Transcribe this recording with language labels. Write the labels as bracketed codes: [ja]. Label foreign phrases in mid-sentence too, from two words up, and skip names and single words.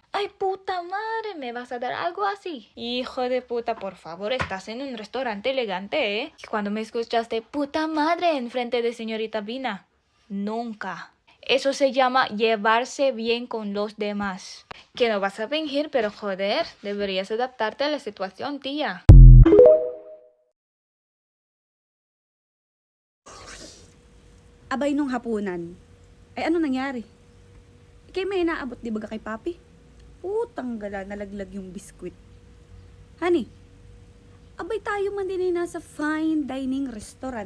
[es] Ay, puta madre, ¿me vas a dar algo así? Hijo de puta, por favor, estás en un restaurante elegante, ¿eh? Cuando me escuchaste, puta madre, enfrente de señorita Vina. Nunca. Eso se llama llevarse bien con los demás. Que no vas a fingir, pero joder, deberías adaptarte a la situación, tía. [tl] Abay nung hapunan. Ay ano nangyari? Ikay may inaabot di ba kay Papi? Putang gala, nalaglag yung biskwit. Honey, abay tayo man din ay nasa [en] fine dining restaurant.